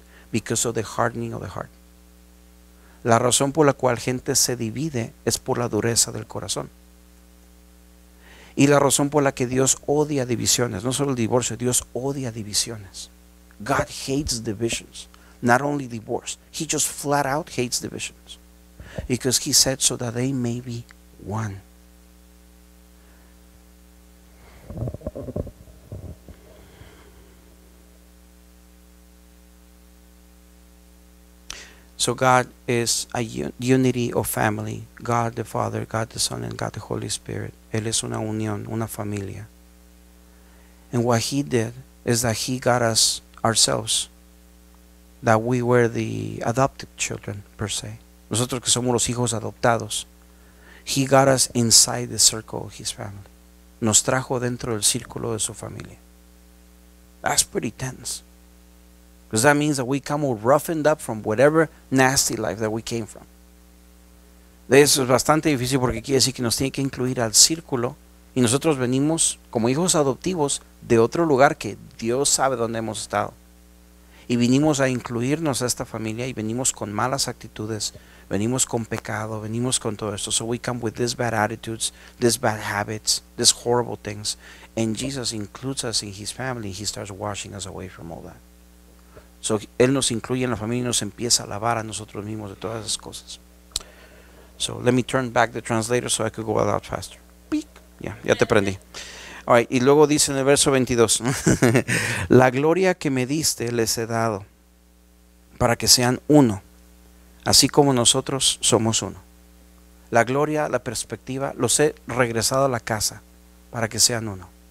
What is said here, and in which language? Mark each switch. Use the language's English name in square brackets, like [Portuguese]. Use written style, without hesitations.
[English] Because of the hardening of the heart. [Spanish] La razón por la cual gente se divide es por la dureza del corazón. Y la razón por la que Dios odia divisiones, no solo el divorcio, Dios odia divisiones. [English] God hates divisions, not only divorce. He just flat out hates divisions. Because he said so that they may be one. So God is a unity of family. God the Father, God the Son, and God the Holy Spirit. [Spanish] Él es una unión, una familia. [English] And what he did is that he got us ourselves, that we were the adopted children per se. [Spanish] Nosotros que somos los hijos adoptados. [English] He got us inside the circle of his family. [Spanish] Nos trajo dentro del círculo de su familia. [English] That's pretty tense. Because that means that we come all roughened up from whatever nasty life that we came from. [Spanish] De eso es bastante difícil porque quiere decir que nos tiene que incluir al círculo y nosotros venimos como hijos adoptivos de otro lugar que Dios sabe dónde hemos estado. Y vinimos a incluirnos a esta familia y venimos con malas actitudes, venimos con pecado, venimos con todo esto. [English] So we come with these bad attitudes, these bad habits, these horrible things. And Jesus includes us in his family. He starts washing us away from all that. [Spanish] So, Él nos incluye en la familia y nos empieza a alabar a nosotros mismos de todas esas cosas. [English] So let me turn back the translator so I could go a lot faster. [Spanish] Ya te prendí. All right, y luego dice en el verso 22, la gloria que me diste les he dado para que sean uno, así como nosotros somos uno. La gloria, la perspectiva, los he regresado a la casa para que sean uno.